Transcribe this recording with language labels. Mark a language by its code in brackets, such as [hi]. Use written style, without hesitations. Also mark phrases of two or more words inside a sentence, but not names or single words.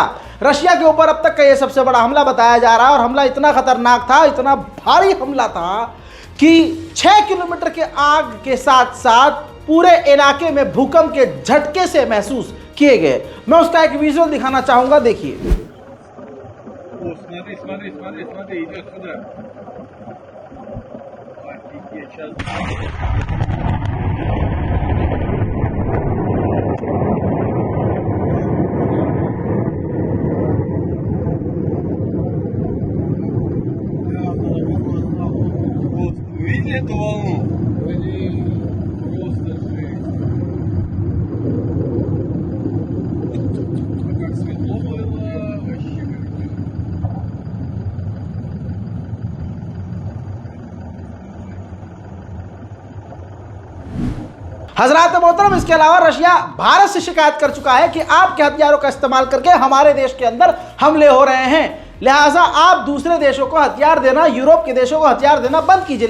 [hi] रशिया के ऊपर अब तक का ये सबसे बड़ा हमला बताया जा रहा है और हमला इतना खतरनाक था, इतना भारी हमला था कि 6 किलोमीटर के आग के साथ साथ पूरे इलाके में भूकंप के झटके से महसूस किए गए। मैं उसका एक विजुअल दिखाना चाहूंगा, देखिए। [ru] Смотри, идет сюда. Офигеть, сейчас. Вот, видели эту волну? Просто жесть. Как светло было, вообще как. [hi] हजरात मोहतरम, इसके अलावा रशिया भारत से शिकायत कर चुका है कि आपके हथियारों का इस्तेमाल करके हमारे देश के अंदर हमले हो रहे हैं, लिहाजा आप दूसरे देशों को हथियार देना, यूरोप के देशों को हथियार देना बंद कीजिए।